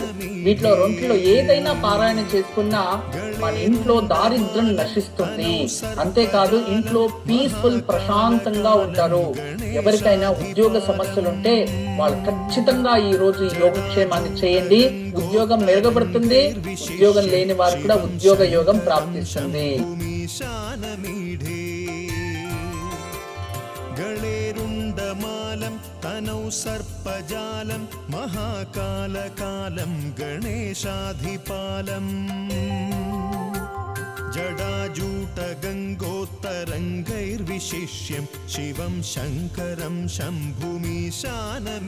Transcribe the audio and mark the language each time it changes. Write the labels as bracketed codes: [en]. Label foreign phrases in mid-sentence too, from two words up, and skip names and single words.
[te] వీటిలో రెంట్లో ఏదైనా పారాయణం చేసుకున్నా మన ఇంట్లో దారిద్ర్యం నశిస్తుంది. అంతేకాదు ఇంట్లో పీస్ఫుల్, ప్రశాంతంగా ఉంటారు. ఎవరికైనా ఉద్యోగ సమస్యలుంటే వాళ్ళు ఖచ్చితంగా ఈ రోజు ఈ యోగక్షేమాన్ని చేయండి. ఉద్యోగం మెరుగుపడుతుంది. ఉద్యోగం లేని వారు కూడా ఉద్యోగ యోగం ప్రాప్తిస్తుంది. [sa] गणेरुण्डमालं तनौ सर्पजालं महाकालकालं गणेशाधिपालम् जडाजूटगङ्गोत्तरङ्गैर्विशिष्यं शिवं शङ्करं शम्भुमीशानम्